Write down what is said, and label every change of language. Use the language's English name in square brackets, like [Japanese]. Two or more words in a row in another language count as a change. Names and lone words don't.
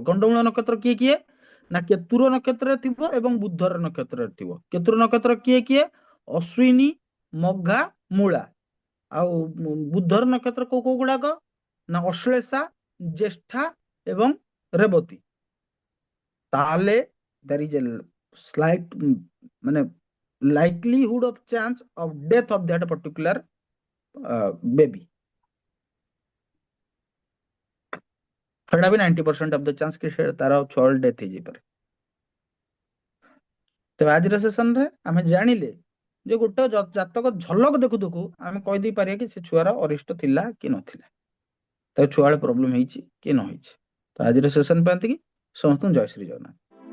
[Odia] ଗଣ୍ଡମୂଳ ନକ୍ଷତ୍ର କିଏ କିଏ ନା କେତୁର ନକ୍ଷତ୍ରରେ ଥିବ ଏବଂ ବୁଧର ନକ୍ଷତ୍ରରେ ଥିବ। କେତୁର ନକ୍ଷତ୍ର କିଏ କିଏ? ଅଶ୍ୱିନୀ, ମଘା, ମୂଳା। ଆଉ ବୁଧର ନକ୍ଷତ୍ର କୋଉ କୋଉ ଗୁଡାକ ନା ଅଶ୍ଳେଷା, ଜ୍ୟେଷ୍ଠା ଏବଂ ରେବତୀ। [English] ତାହେଲେ there is a slight ମାନେ likelihood of chance of death of that particular baby, [Odia] ସେଟା ବି 90% [English] of the chance [Odia] କି ତାର ଛୁଆ ଡେଥ ହେଇଯାଇପାରେ। ତେବେ ଆଜିର ସେସନରେ ଆମେ ଜାଣିଲେ ଯେ ଗୋଟେ ଜାତକ ଝଲକ ଦେଖୁ ଦେଖୁ ଆମେ କହିଦେଇ ପାରିବା କି ସେ ଛୁଆର ଅରିଷ୍ଟ ଥିଲା କି ନଥିଲା, ତାକୁ ଛୁଆବେଳେ ପ୍ରୋବ୍ଲେମ ହେଇଛି କି ନ ହେଇଛି। ତ ଆଜିର ସେସନ ପାଇଁ ଏତିକି। ସମସ୍ତଙ୍କୁ ଜୟ ଶ୍ରୀ ଜଗନ୍ନାଥ।